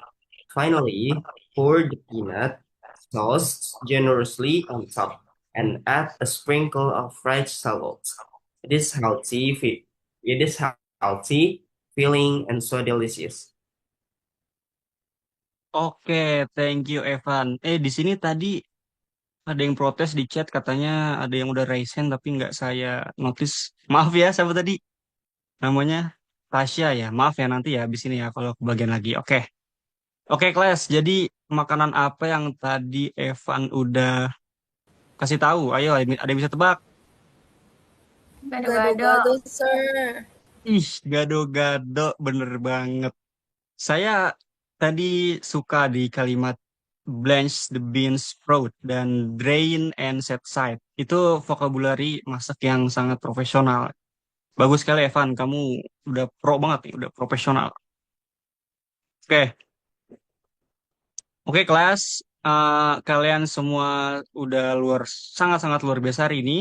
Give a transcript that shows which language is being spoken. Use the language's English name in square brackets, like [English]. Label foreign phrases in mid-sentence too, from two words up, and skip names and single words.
[English] Finally, pour the peanut sauce generously on top and add a sprinkle of fried shallots. It is it is healthy, filling, and so delicious. Oke, thank you Evan. [Indonesian] Di sini tadi ada yang protes di chat katanya ada yang udah [English] raise hand [Indonesian] tapi nggak saya notice. Maaf ya, siapa tadi? Namanya Tasya ya. Maaf ya nanti ya habis ini ya kalau kebagian lagi. Oke. Oke, kelas. Jadi makanan apa yang tadi Evan udah kasih tahu? Ayo, ada yang bisa tebak? Gado-gado. Gado-gado, sir. Ih, gado-gado bener banget. Saya tadi suka di kalimat [English] blanch the beans sprout [Indonesian] dan [English] drain and set side. [Indonesian] Itu vocabulary masak yang sangat profesional. Bagus sekali Evan, kamu udah pro banget nih, udah profesional. Oke, oke kelas. Kalian semua udah sangat-sangat luar biasa hari ini.